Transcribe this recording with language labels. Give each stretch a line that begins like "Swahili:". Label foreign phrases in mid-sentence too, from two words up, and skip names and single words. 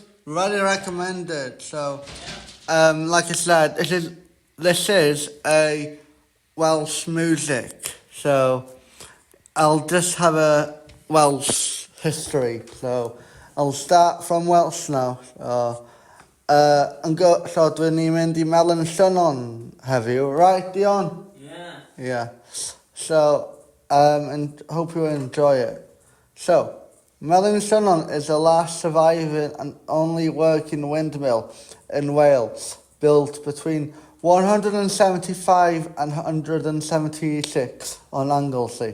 English: Really recommended. So, like I said, this is a Welsh music. So, I'll just have a Welsh history. So, I'll start from Welsh now.
Welsh: So dwi'n ni'n mynd I Melyn Sionon heddiw,
English: right, Dion? Yeah. So, and hope you enjoy it. So, Melyn Sionon is the last surviving and only working windmill in Wales, built between 175 and 176 on Anglesey.